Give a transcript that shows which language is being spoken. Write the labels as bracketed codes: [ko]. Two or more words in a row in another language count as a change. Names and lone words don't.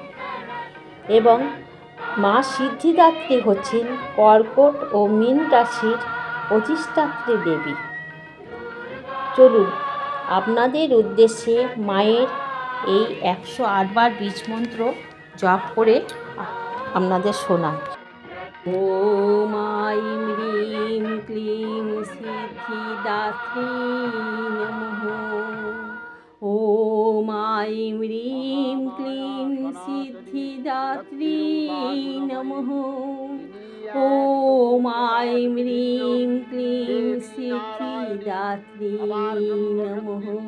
[bn] এবং মা সিদ্ধিদাত্রী হচ্ছেন কর্কট ও মীন রাশির অধিষ্ঠাত্রী দেবী। চলুন আপনাদের উদ্দেশ্যে মায়ের এই 108 বার বীজ মন্ত্র জপ করে আপনাদের শোনাই। [sa] ওম আইম হ্রিম ক্লিম সিদ্ধিদাত্রী নমঃ। ওম আইম হ্রিম ক্লিম সিদ্ধিদাত্রী নমঃ। ওম আইম হ্রিম ক্লিম সিদ্ধিদাত্রী নমঃ।